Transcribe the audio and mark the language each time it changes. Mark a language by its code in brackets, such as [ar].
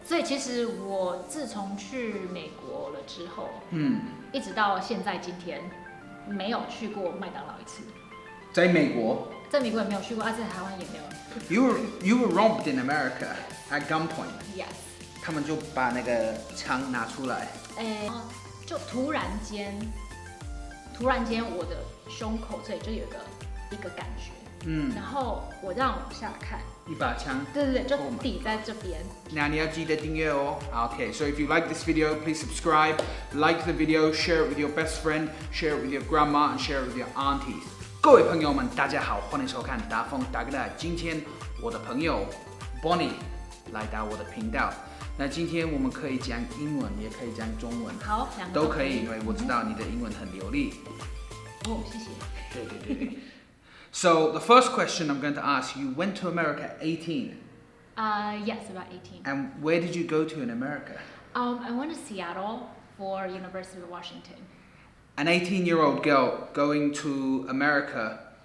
[zh] 对，其实我自从去美国了之后，一直到现在今天，没有去过麦当劳一次。在美国？在美国也没有去过，在台湾也没有。 [en] You were robbed in America at gunpoint. Yes. [zh] 他们就把那个枪拿出来。就突然间我的胸口这里就有一个感觉。然后我这样往下看，一把枪，对，就抵在这边。那你要记得订阅哦。 [en] Okay, so if you like this video, please subscribe, like the video, share it with your best friend, share it with your grandma, and share it with your aunties. [zh] 各位朋友们，大家好，欢迎收看达峰大哥大。今天我的朋友 Bonnie 来到我的频道。那今天我们可以讲英文，也可以讲中文，好，两个都可以，因为我知道你的英文很流利。哦，谢谢。对。 [en] So the first question I'm going to ask you: went to America at 18? Yes, about 18. And where did you go to in America? I went to Seattle for University of Washington. An 18-year-old girl going to America.